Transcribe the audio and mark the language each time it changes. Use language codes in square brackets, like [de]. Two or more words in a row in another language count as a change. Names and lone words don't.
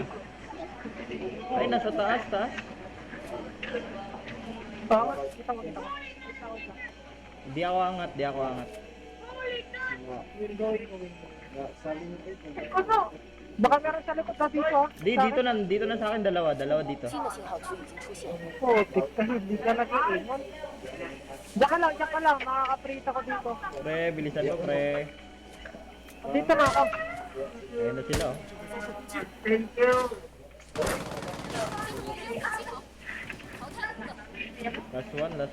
[tl] Ay, nasa taas. Kita mo. Di ako angat. Window. Baka meron sa likod na dito. ah. Dito na sa akin dalawa dito. [zh] 新的信号区已经出现。 [tl] Oh, tika, hindi ka nag-iingon. Diyan ka lang, makakaprita ko dito. Pre, bilisan mo pre. Dito na ako. Ayun na sila oh. [en] Last one.